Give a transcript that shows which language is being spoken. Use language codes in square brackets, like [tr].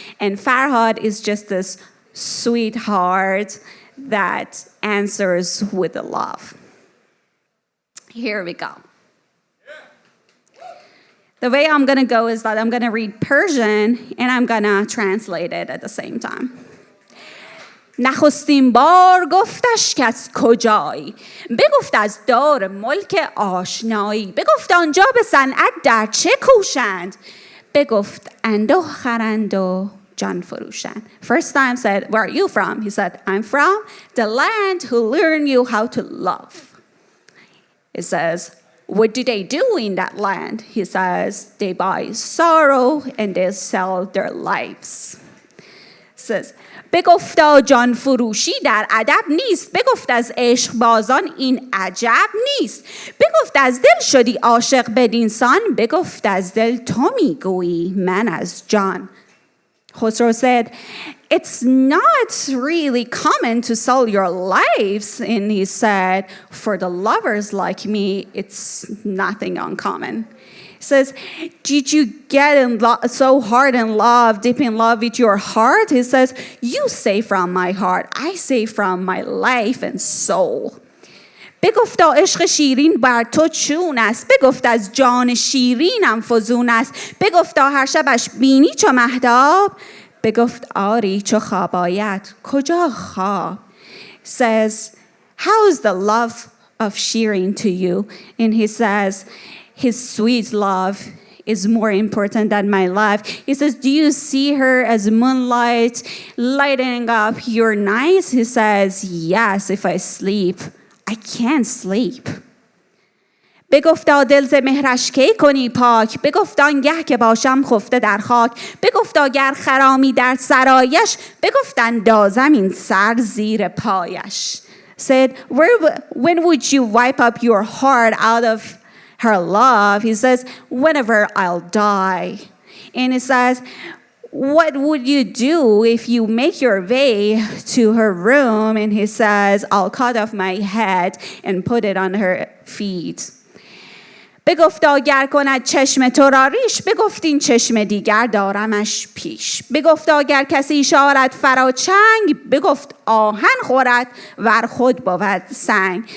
[en] And Farhad is just this sweetheart that answers with love. Here we go. The way I'm going to go is that I'm going to read Persian and I'm going to translate it at the same time. [fa] نخستین بار گفتش که از کجایی، بگفت از دار ملک آشنایی، بگفت آنجا به صنعت در چه کوشند، بگفت انده خرند و جان فروشند. [en] First time said, where are you from? He said, I'm from the land who learn you how to love. It says, what do they do in that land? He says, they buy sorrow and they sell their lives. It says, [fa] بگفتا جان فروشی در ادب نیست، بگفت از عشق بازان این عجب نیست، بگفت از دل شدی عاشق بدینسان، بگفت از دل تو میگویی من از جان. [en] Khosrow said, it's not really common to sell your lives. And he said, for the lovers like me, it's nothing uncommon. He says, did you get so hard in love, deep in love with your heart? He says, you say from my heart, I say from my life and soul. [fa] بگفتا عشق شیرین بر تو چون است، بگفت از جان شیرینم فزون است، بگفتا هر شبش بینی چو مهتاب، بگفت آری چو خواب آید کجا خواب. [en] Says, how is the love of Shirin to you? And he says, his sweet love is more important than my life. He says, do you see her as moonlight lighting up your nights? He says, yes, if I sleep. I can't sleep. [fa] بگفتا دل ز مهرش کی کنی پاک، بگفتا آنگه که باشم خفته در خاک، بگفتا گر خرامی در سرایش، بگفت اندازم این سر زیر پایش. [en] Said, when would you wipe up your heart out of her love? He says, whenever I'll die. And he says, what would you do if you make your way to her room? And he says, I'll cut off my head and put it on her feet. [fa] بگفتا گر کند چشم تو را ریش، بگفت این چشم دیگر دارمش پیش. بگفتا گر کسی شارد فراچنگ، بگفت آهن خورد ور خود بود سنگ.